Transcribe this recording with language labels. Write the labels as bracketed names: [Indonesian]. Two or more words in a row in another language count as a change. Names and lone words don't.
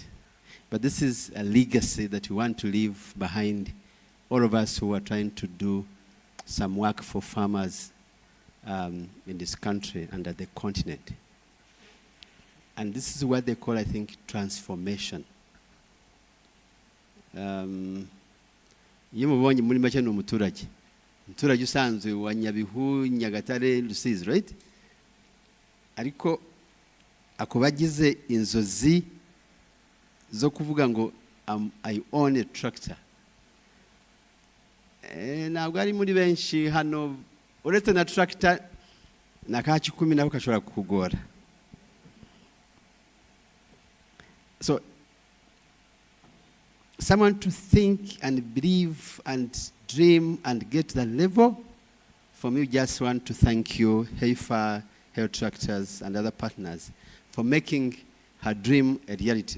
[English] But this is a legacy that we want to leave behind, all of us who are trying to do some work for farmers in this country and at the continent. And this is what they call, I think, transformation. [Kinyarwanda] Iyo mubonye muri make ni umuturage usanzwe wa Nyabihu, Nyagatare, Rusizi, right? Ariko ako bagize inzozi zo kuvuga ngo [English] I own a tractor. [Kinyarwanda] Ntabwo ari muri benshi hano, uretse na tractor na ka 10 nako kashobora kukugora. [English] So someone to think and believe and dream and get to that level, for me, just want to thank you, Heifer, Health Tractors, and other partners for making her dream a reality.